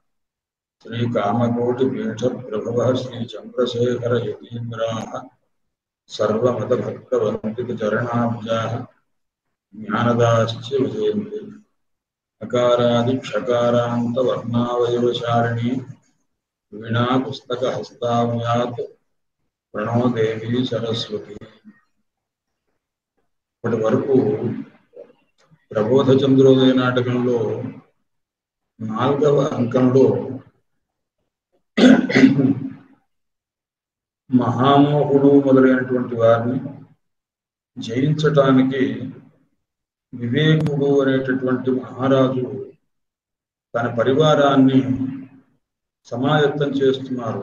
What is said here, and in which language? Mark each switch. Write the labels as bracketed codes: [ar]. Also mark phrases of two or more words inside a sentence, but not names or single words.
[sa] श्रीकामकोटिपीठप्रभवः श्रीचन्द्रशेखर यतीन्द्राः सर्वमतभक्तवन्दितचरणाब्जाः ज्ञानदाश्च विजयन्ति। अकारादिक्षकारान्तवर्णावयवशारिणी वीणा पुस्तकहस्ताव्यात् प्रणो देवी सरस्वती। [te] ఇప్పటి వరకు ప్రబోధ చంద్రోదయ నాటకంలో 4వ అంకంలో మహామోహుడు మొదలైనటువంటి వారిని జయించటానికి వివేకుడు అనేటటువంటి మహారాజు తన పరివారాన్ని సమాయత్తం చేస్తున్నారు.